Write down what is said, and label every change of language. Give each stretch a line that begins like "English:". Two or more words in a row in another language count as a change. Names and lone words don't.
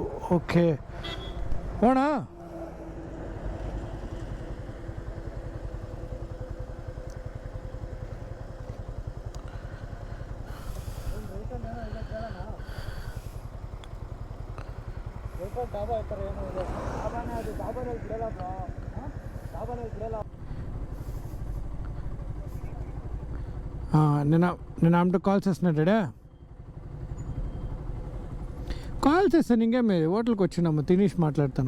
Kannada: ಓಕೆ ಹೋಣ. ಡಾಬಾ ಇರ್ತಾರೆ ಏನೋ ಇದೆ. ಡಾಬಾನೇ ಅದು, ಡಾಬಾನಲ್ಲಿ ಬಿಡಲ್ಲ ಬ್ರೋ, ಡಾಬಾನಲ್ಲಿ ಬಿಡಲ್ಲ.
Telugu: నేను ఆమెతో కాల్ చేస్తున్నాడా? కాల్ చేస్తాను, ఇంకే మీరు హోటల్కి వచ్చినాము తినేసి మాట్లాడతాను.